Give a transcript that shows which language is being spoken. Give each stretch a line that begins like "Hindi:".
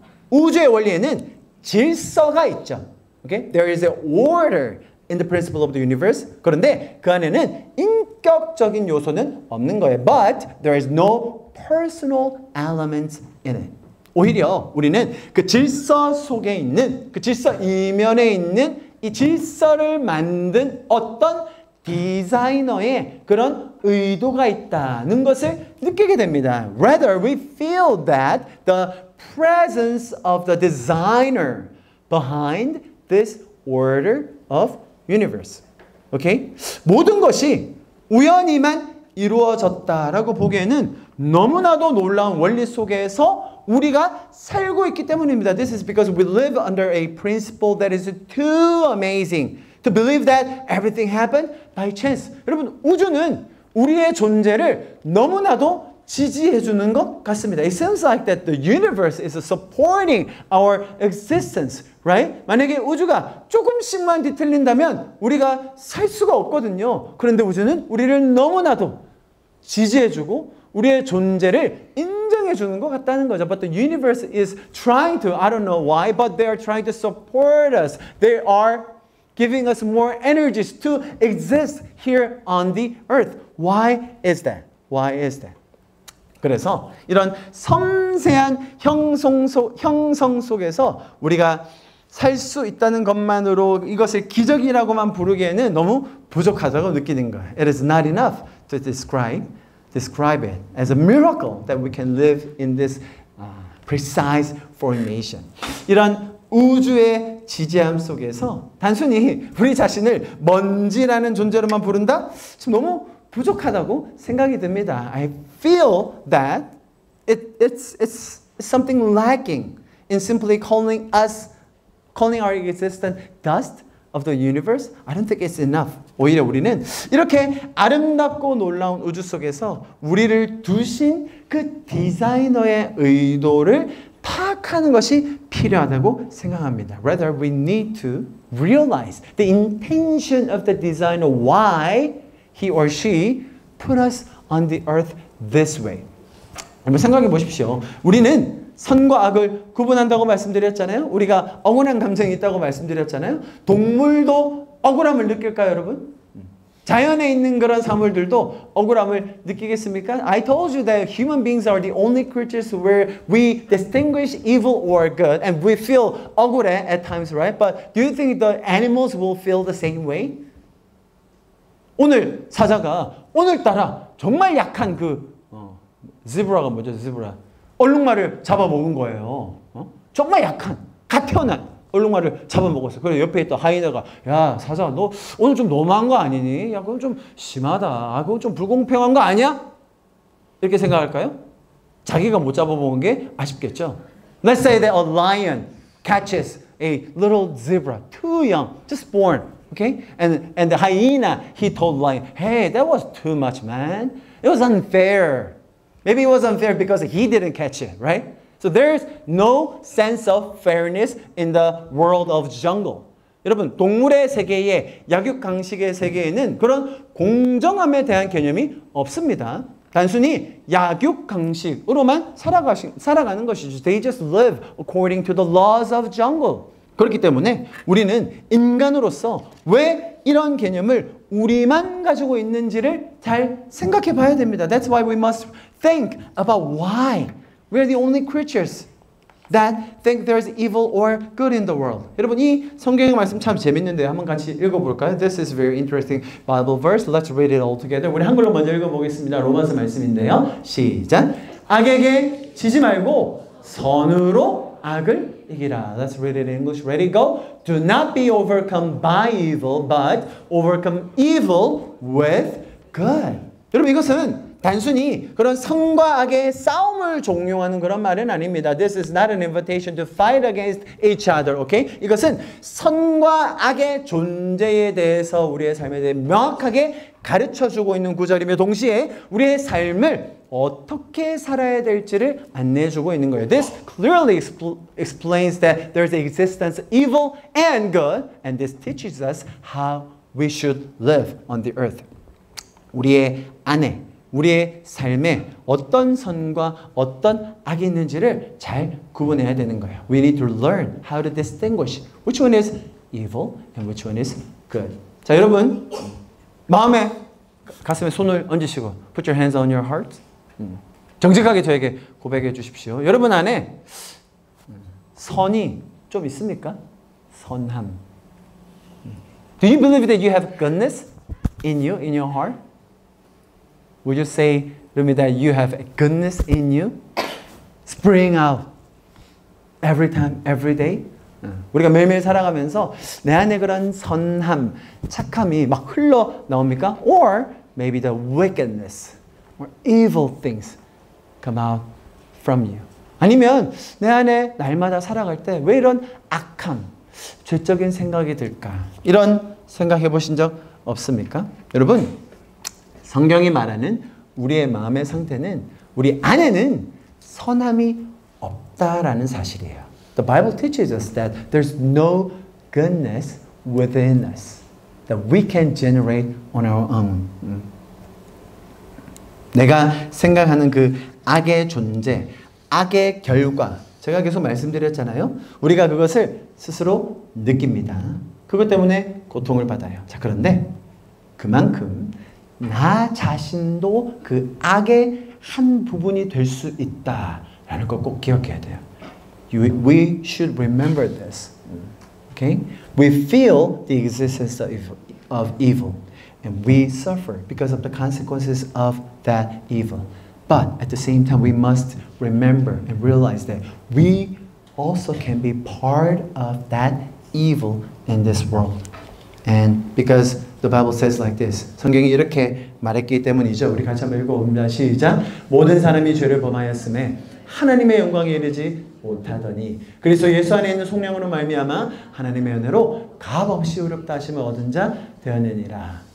Korean: 우주의 원리에는 질서가 있죠.
English: Okay? There is an order in the principle of the universe.
Korean: 그런데 그 안에는 인격적인 요소는 없는 거예요.
English: But there is no personal elements in it.
Korean: 오히려 우리는 그 질서 속에 있는, 그 질서 이면에 있는 이 질서를 만든 어떤 디자이너의 그런 의도가 있다는 것을 느끼게 됩니다.
English: Rather, we feel that the presence of the designer behind this order of universe. 오케이?
Korean: 모든 것이 우연히만 이루어졌다라고 보기에는 너무나도 놀라운 원리 속에서 우리가 살고 있기 때문입니다.
English: This is because we live under a principle that is too amazing to believe that everything happened by chance.
Korean: 여러분, 우주는 우리의 존재를 너무나도 지지해 주는 것 같습니다.
English: It seems like that the universe is supporting our existence, right?
Korean: 만약에 우주가 조금씩만 뒤틀린다면 우리가 살 수가 없거든요. 그런데 우주는 우리를 너무나도 지지해 주고 우리의 존재를 인정해 주는 것 같다는 거죠.
English: But the universe is trying to, I don't know why, but they are trying to support us. They are giving us more energies to exist here on the earth. Why is that? Why is that?
Korean: 그래서 이런 섬세한 형성 속에서 우리가 살 수 있다는 것만으로 이것을 기적이라고만 부르기에는 너무 부족하다고 느끼는 거예요.
English: It is not enough to describe it as a miracle that we can live in this precise formation.
Korean: 이런 우주의 지지함 속에서 단순히 우리 자신을 먼지라는 존재로만 부른다? 지금 너무 부족하다고 생각이 듭니다.
English: I feel that it's something lacking in simply calling our existence dust of the universe. I don't think it's enough.
Korean: 오히려 우리는 이렇게 아름답고 놀라운 우주 속에서 우리를 두신 그 디자이너의 의도를 파악하는 것이 필요하다고 생각합니다.
English: Rather, we need to realize the intention of the designer, why he or she put us on the earth this way.
Korean: 한번 생각해 보십시오. 우리는 선과 악을 구분한다고 말씀드렸잖아요. 우리가 억울한 감정이 있다고 말씀드렸잖아요. 동물도 억울함을 느낄까요, 여러분? 자연에 있는 그런 사물들도 억울함을 느끼겠습니까?
English: I told you that human beings are the only creatures where we distinguish evil or good and we feel 억울해 at times, right? But do you think the animals will feel the same way?
Korean: 오늘 사자가 오늘따라 정말 약한 지브라가 뭐죠? 지브라. 얼룩말을 잡아먹은 거예요. 정말 약한, 갓 태어난 얼룩말을 잡아먹었어요. 그래서 옆에 있던 하이에나가 야 사자 너 오늘 좀 너무한 거 아니니? 야 그건 좀 심하다. 아 그건 좀 불공평한 거 아니야? 이렇게 생각할까요? 자기가 못 잡아먹은 게 아쉽겠죠.
English: Let's say that a lion catches a little zebra, too young, just born. Okay? And the hyena, he told lion, hey, that was too much, man. It was unfair. Maybe it was unfair because he didn't catch it, right? So there's no sense of fairness in the world of jungle.
Korean: 여러분, 동물의 세계에, 약육강식의 세계에는 그런 공정함에 대한 개념이 없습니다. 단순히 약육강식으로만 살아가는 것이죠.
English: They just live according to the laws of jungle.
Korean: 그렇기 때문에 우리는 인간으로서 왜 이런 개념을 우리만 가지고 있는지를 잘 생각해 봐야 됩니다.
English: That's why we must think about why we're the only creatures that think there's evil or good in the world.
Korean: 여러분 이 성경의 말씀 참 재밌는데요. 한번 같이 읽어볼까요?
English: This is a very interesting Bible verse. Let's read it all together.
Korean: 우리 한글로 먼저 읽어보겠습니다. 로마서 말씀인데요. 시작. 악에게 지지 말고 선으로 악을 이기라.
English: Let's read it in English. Ready, go. Do not be overcome by evil, but overcome evil with good.
Korean: 여러분 이것은 단순히 그런 선과 악의 싸움을 종용하는 그런 말은 아닙니다.
English: This is not an invitation to fight against each other. Okay?
Korean: 이것은 선과 악의 존재에 대해서 우리의 삶에 대해 명확하게 가르쳐주고 있는 구절이며 동시에 우리의 삶을 어떻게 살아야 될지를 안내해주고 있는 거예요.
English: This clearly explains that there's the existence of evil and good, and this teaches us how we should live on the earth.
Korean: 우리의 안에, 우리의 삶에 어떤 선과 어떤 악이 있는지를 잘 구분해야 되는 거예요.
English: We need to learn how to distinguish which one is evil and which one is good.
Korean: 자, 여러분 마음에 가슴에 손을 얹으시고
English: put your hands on your heart.
Korean: 정직하게 저에게 고백해 주십시오. 여러분 안에 선이 좀 있습니까? 선함.
English: Do you believe that you have goodness in you, in your heart? Would you say, that you have goodness in you? Spring out every time, every day.
Korean: 우리가 매일매일 살아가면서 내 안에 그런 선함, 착함이 막 흘러 나옵니까?
English: Or maybe the wickedness or evil things come out from you.
Korean: 아니면 내 안에 날마다 살아갈 때 왜 이런 악함, 죄적인 생각이 들까? 이런 생각해 보신 적 없습니까? 여러분, 성경이 말하는 우리의 마음의 상태는 우리 안에는 선함이 없다라는 사실이에요.
English: The Bible teaches us that there's no goodness within us that we can generate on our own.
Korean: 내가 생각하는 그 악의 존재, 악의 결과, 제가 계속 말씀드렸잖아요. 우리가 그것을 스스로 느낍니다. 그것 때문에 고통을 받아요. 자, 그런데 그만큼 나 자신도 그 악의 한 부분이 될 수 있다라는 걸 꼭 기억해야 돼요.
English: We should remember this. Okay? We feel the existence of evil and we suffer because of the consequences of that evil. But at the same time, we must remember and realize that we also can be part of that evil in this world. And because the Bible says like this,
Korean: 성경이 이렇게 말했기 때문이죠. 우리 같이 한번 읽어봅니다. 시작. 모든 사람이 죄를 범하였음에 하나님의 영광에 이르지 못하더니 그리스도 예수 안에 있는 속량으로 말미암아 하나님의 은혜로 값없이 의롭다 하심을 얻은 자 되었느니라.